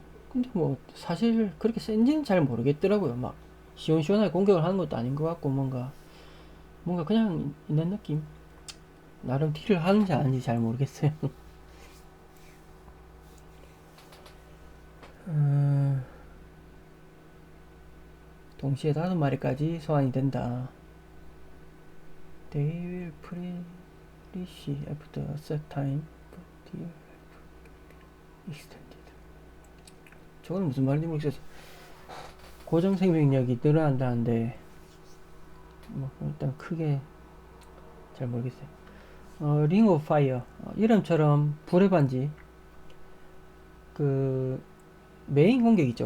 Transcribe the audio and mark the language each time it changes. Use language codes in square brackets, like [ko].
[ko] 근데 뭐 사실 그렇게 센지는 잘 모르겠더라고요. 막 시원시원하게 공격을 하는 것도 아닌 것 같고 뭔가 그냥 있는 느낌. 나름 딜을 하는지 안 하는지 잘 모르겠어요. 동시에 5마리까지 소환이 된다. [en] They will perish after a set time, but they are extended. [ko] 저건 무슨 말인지 모르겠어요. 고정 생명력이 늘어난다는데 뭐 일단 크게 잘 모르겠어요. 링 오브 파이어 이름처럼 불의 반지 그 메인 공격 있죠.